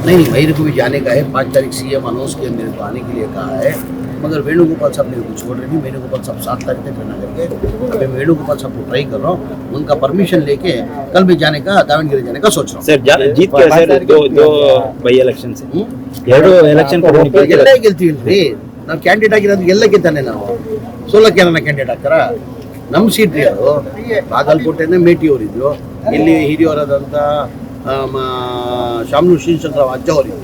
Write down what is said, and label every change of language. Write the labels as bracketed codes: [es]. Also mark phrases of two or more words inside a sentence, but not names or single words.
[hi] नहीं, मेरे को भी जाने का है। 5 तारीख सीएम अनाउंस किया, मेरे को आने के लिए कहा है, मगर वेणुगोपाल साहब मेरे को छोड़ रहे नहीं। वेणुगोपाल साहब 7 तारीख तक रहना करके, अभी मैं वेणुगोपाल साहब को ट्राई कर रहा हूँ, उनका परमिशन लेके कल भी जाने का, दावणगिरी जाने का सोच रहा हूँ। [kn] ಸರ್ [hi] जीत के सर दो [en] by election [kn] ಎರಡು ಎಲೆಕ್ಷನ್ ಎಲ್ಲ ಗೆಲ್ತೀವಿ. ನಾವು ಕ್ಯಾಂಡಿಡೇಟ್ ಆಗಿರೋದು ಎಲ್ಲ ಗೆದ್ದಾನೆ. ನಾವು ಸೋಲಕ್ಕೆ ನನ್ನ ಕ್ಯಾಂಡಿಡೇಟ್ ಆಗ್ತಾರ? ನಮ್ಮ ಸೀಟ್ ರೀ ಅದು. ಬಾಗಲಕೋಟೆನೇ ಮೇಟಿಯವರಿದ್ರು, ಇಲ್ಲಿ ಹಿರಿಯವರಾದಂಥ ಶಾಮನೂರು ಶ್ರೀಶಂಕರ ಅಜ್ಜ ಅವರಿದ್ರು.